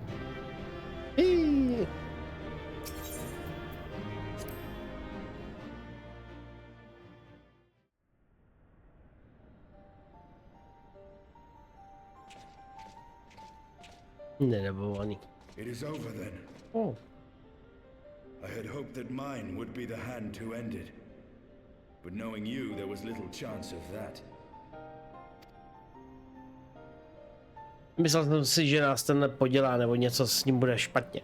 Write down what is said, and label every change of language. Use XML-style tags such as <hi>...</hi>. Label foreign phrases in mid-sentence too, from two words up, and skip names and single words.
<cs>Nedabovaný.</cs> <en>It is over then. Oh. I had hoped that mine would be the hand to end it. But knowing you, there was little chance of that.</en> <cs>Myslel jsem si, že nás tenhle podělá, nebo něco s ním bude špatně.</cs>